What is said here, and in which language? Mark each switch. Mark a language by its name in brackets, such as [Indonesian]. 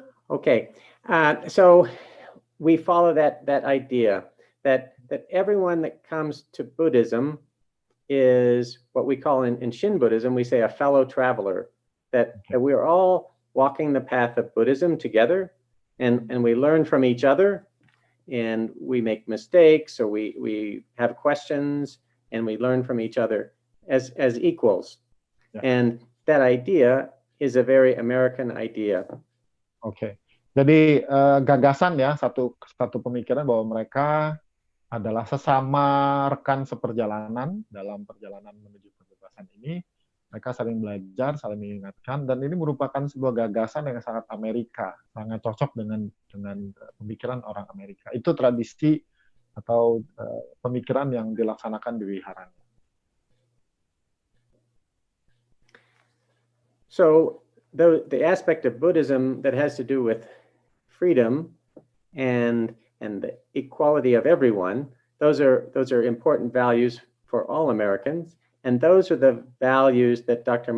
[English] Okay, so we follow that idea that everyone that comes to Buddhism is what we call in Shin Buddhism, we say a fellow traveler, that we are all walking the path of Buddhism together, and we learn from each other, and we make mistakes, or we have questions, and we learn from each other as equals. Yeah. And that idea is a very American idea. [Indonesian] Oke. Jadi gagasan ya, satu pemikiran bahwa mereka adalah sesama rekan seperjalanan dalam perjalanan menuju kebebasan ini. Mereka saling belajar, saling mengingatkan, dan ini merupakan sebuah gagasan yang sangat Amerika, sangat cocok dengan pemikiran orang Amerika. Itu tradisi atau pemikiran yang dilaksanakan di wiharanya. [English] So the aspect of Buddhism that has to do with freedom and the equality of everyone, those are important values for all Americans, and those are the values that Dr.